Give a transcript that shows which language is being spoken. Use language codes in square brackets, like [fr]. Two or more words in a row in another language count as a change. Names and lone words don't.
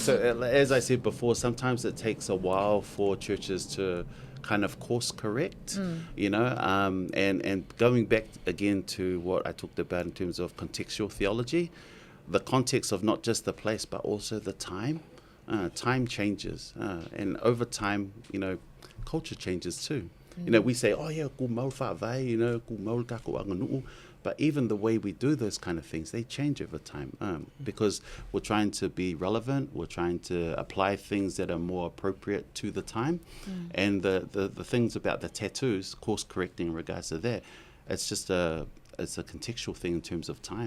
[en] So as I said before, sometimes it takes a while for churches to kind of course correct, and going back again to what I talked about in terms of contextual theology, the context of not just the place but also the time. Time changes, and over time, culture changes too. We say, oh yeah, [sm] ku mau whawai, ku mau kako anganu'u, [en] But even the way we do those kind of things, they change over time because we're trying to be relevant. We're trying to apply things that are more appropriate to the time. And the things about the tattoos, course correcting in regards to that, it's just it's a contextual thing in terms of time.